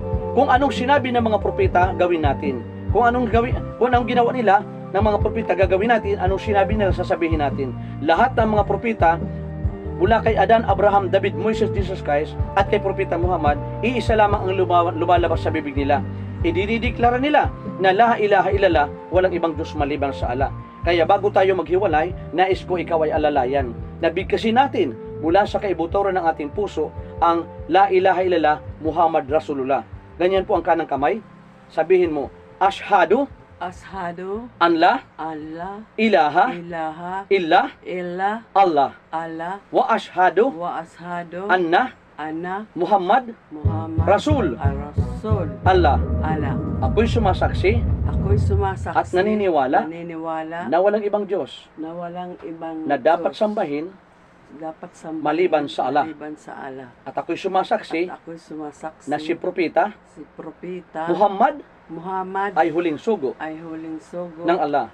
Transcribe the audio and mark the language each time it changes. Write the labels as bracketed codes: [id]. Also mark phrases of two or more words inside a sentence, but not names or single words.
[tl] Kung anong sinabi ng mga propeta, gawin natin. Kung anong ginawa nila ng mga propeta, gagawin natin. Anong sinabi nila, sasabihin natin. Lahat ng mga propeta, mula kay Adan, Abraham, David, Moises, Jesus Christ, at kay Propeta Muhammad, iisa lamang ang lumalabas sa bibig nila. Idinideklara nila na [ar] لا إله إلا الله, [tl] walang ibang Diyos maliban sa Allah. Kaya bago tayo maghiwalay, nais ko ikaw ay alalayan. Nabigkasin natin mula sa kaibuturan ng ating puso ang [ar] لا إله إلا الله محمد رسول الله. [tl] Ganyan po ang kanang kamay. Sabihin mo, [ar] أشهد أن لا إله إلا الله وأشهد أن محمدا رسول الله. [tl] Ako'y sumasaksi at naniniwala na walang ibang Diyos na dapat sambahin maliban sa Allah. At ako'y sumasaksi na si Propeta Muhammad ay huling sugo ng Allah.